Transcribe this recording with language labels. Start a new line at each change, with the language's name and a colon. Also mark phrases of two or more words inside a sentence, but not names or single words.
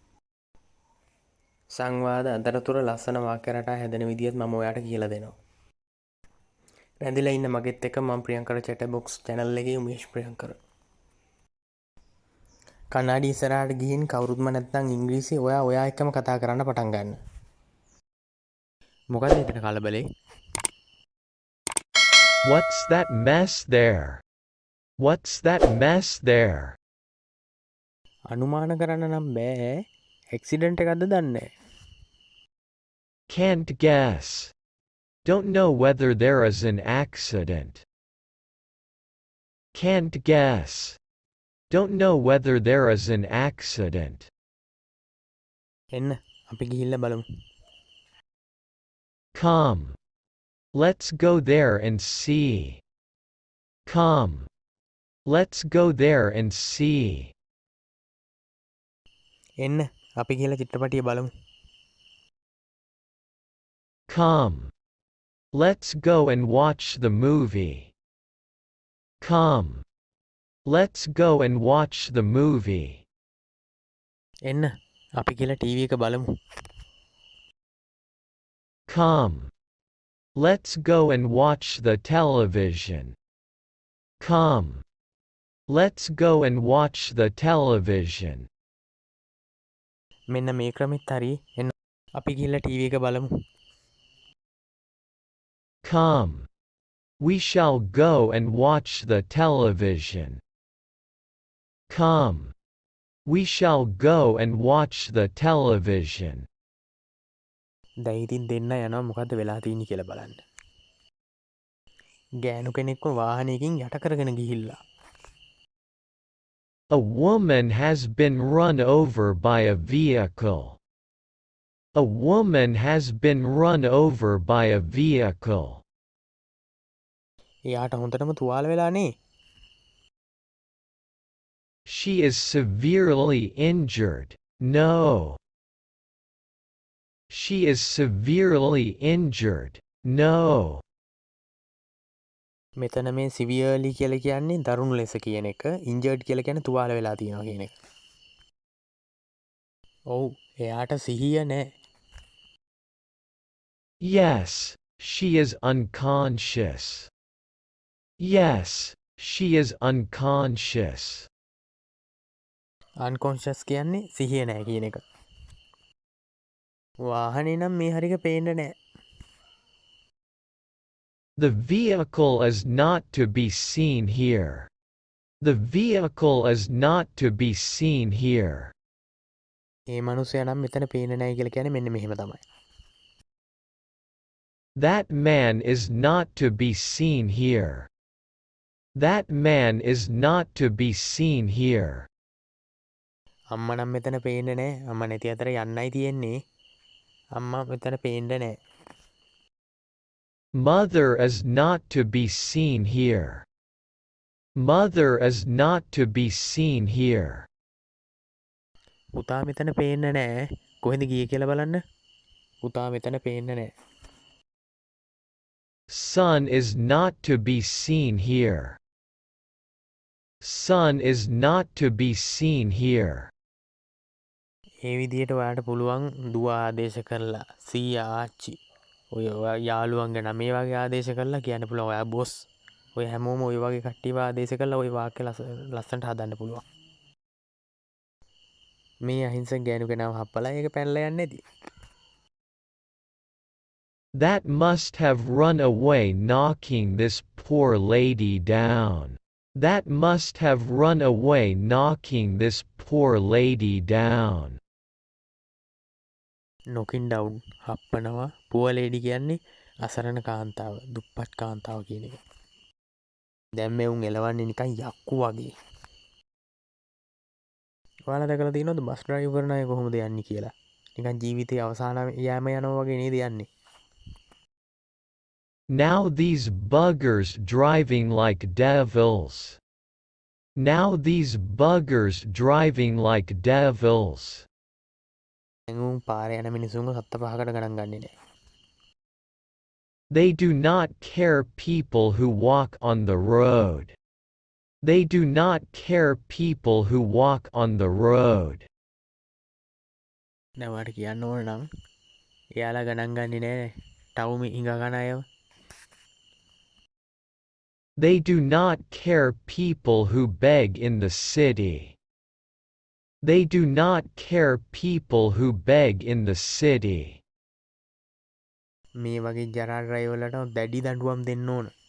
Sinhala: සංවාද අතරතුර ලස්සන වාක්‍ය රටා හැදෙන විදියත් මම ඔයාලට කියලා දෙනවා. රැඳිලා ඉන්න මගෙත් එක්ක මම ප්‍රියංකර චැට් බොක්ස් channel එකේ උමේෂ් ප්‍රියංකර. කන්නාඩි ඉස්සරහට ගිහින් කවුරුත්ම නැත්නම් ඉංග්‍රීසි ඔයා එක්කම කතා කරන්න පටන් ගන්න. මොකද හිතන කලබලේ?
English: What's that mess there? What's that mess there?
Sinhala: අනුමාන කරන්න නම් බෑ. ඇක්සිඩන්ට් එකක්ද දන්නේ?
English: Can't guess. Don't know whether there is an accident. Can't guess. Don't know whether there is an accident.
Sinhala: එන්න අපි ගිහිල්ලා බලමු.
English: Come. Let's go there and see. Come. Let's go there and see.
Sinhala: එන්න අපි ගිහිල්ලා චිත්‍රපටිය බලමු.
English: Come. Let's go and watch the movie. Come. Let's go and watch the movie.
Sinhala: එන්න අපි ගිහිල්ලා ටීවී එක බලමු.
English: Come. Let's go and watch the television. Come. Let's go and watch the television.
Sinhala: මෙන්න මේ ක්‍රමෙත් හරි. එන්න අපි ගිහිල්ලා ටීවී එක බලමු.
English: Come. We shall go and watch the television. Come. We shall go and watch the television.
Sinhala: දැන් ඉතින් දෙන්න යනවා මොකද්ද වෙලා තියෙන්නේ කියලා බලන්න. ගෑනු කෙනෙක්ව වාහනයකින් යට කරගෙන ගිහිල්ලා.
English: A woman has been run over by a vehicle. A woman has been run over by a vehicle.
Sinhala: එයාට හොඳටම තුවාල වෙලානේ.
English: She is severely injured. No. She is severely injured. No.
Sinhala: මෙතන මේ සිවියර්ලි කියලා කියන්නේ දරුණු ලෙස කියන එක. ඉන්ජර්ඩ් කියලා කියන්නේ තුවාල වෙලා තියෙනවා කියන එක. ඔව් එයාට සිහිය නැහැ.
English: Yes, she is unconscious. Yes, she is unconscious.
Sinhala: අන්කොන්ෂස් කියන්නේ සිහිය නැහැ කියන එක. වාහනේ නම් මේ හරියට පේන්නේ නැහැ.
English: The vehicle is not to be seen here. The vehicle is not to be seen here.
Sinhala: මේ මිනිස්සයා නම් මෙතන පේන්නේ නැහැ කියලා කියන්නේ මෙන්න මෙහෙම තමයි.
English: That man is not to be seen here. That man is not to be seen here.
Sinhala: අම්මා නම් මෙතන පේන්නේ නැහැ. අම්මා නැති අතර යන්නයි තියෙන්නේ. අම්මා මෙතන පේන්නේ නැහැ.
English: Mother is not to be seen here. Mother is not to be seen here.
Sinhala: පුතා මෙතන පේන්නේ නැහැ. කොහෙන්ද ගියේ කියලා බලන්න. පුතා මෙතන පේන්නේ නැහැ.
English: Son is not to be seen here. Son is not to be seen here.
Sinhala: ඒ විදිහට ඔයාලට පුළුවන් දුව ආදේශ කරලා සීයා ආච්චි ඔය යාළුවන්ගේ නම මේ වගේ ආදේශ කරලා කියන්න පුළුවන් ඔයා බොස්. ඔය හැමෝම ඔය වගේ කට්ටියව ආදේශ කරලා ඔය වාක්‍ය ලස්සනට හදන්න පුළුවන්. මේ අහිංසක ගෑනු කෙනාව හප්පලා ඒක පැනලා යන්නේ නැති.
English: That must have run away knocking this poor lady down. That must have run away knocking this poor lady down. knocking down හප්පනවා. poor lady
Sinhala: කියන්නේ අසරණ කාන්තාව, දුප්පත් කාන්තාව කියන එක. දැන් මේ උන් එලවන්නේ නිකන් යක්කු වගේ. ඔයාලා දැකලා තියෙනවද
English: bus drive
Sinhala: කරන අය කොහොමද යන්නේ කියලා? නිකන් ජීවිතේ අවසාන යෑම යනවා වගේ නේද යන්නේ.
English: Now these buggers driving like devils. Now these buggers driving like devils.
Sinhala: පාරේ යන මිනිසුන්ව සත්ත පහකට ගණන් ගන්නේ නැහැ.
English: They do not care people who walk on the road. They do not care people who walk on the road.
Sinhala: දැන් ඔයාලට කියන්න ඕන නම් එයාලා ගණන් ගන්නේ නැහැ ටවුමේ හිඟ කන අයව.
English: They do not care people who beg in the city. They do not care people who beg in the city.
Sinhala: මේ වගේ ජරා ඩ්‍රයිවර්ලට දැඩි දඬුවම් දෙන්න ඕන.